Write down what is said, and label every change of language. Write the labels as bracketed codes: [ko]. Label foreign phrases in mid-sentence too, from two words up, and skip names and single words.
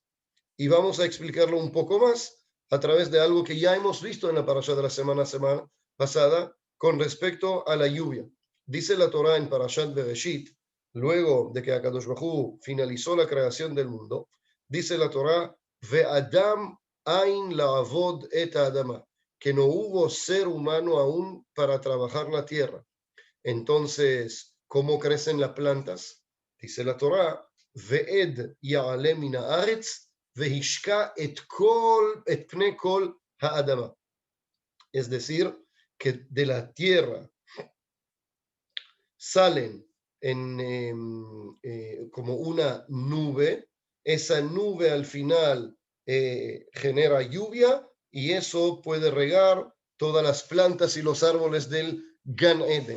[es] Y vamos a explicarlo un poco más a través de algo que ya hemos visto en la parashá de la semana pasada con respecto a la lluvia. Dice la Torá en Parashat Bereshit, luego de que [he] הקדוש ברוך הוא [es] finalizó la creación del mundo, dice la Torá, [he] ואדם אין לעבד את האדמה, [es] que no hubo ser humano aún para trabajar la tierra. Entonces, ¿cómo crecen las plantas? Dice la Torá, [he] ואד יעלה מן הארץ והשקה את פני כל האדמה. [es] Es decir, que de la tierra salen como una nube, esa nube al final genera lluvia y eso puede regar todas las plantas y los árboles del Gan Eden.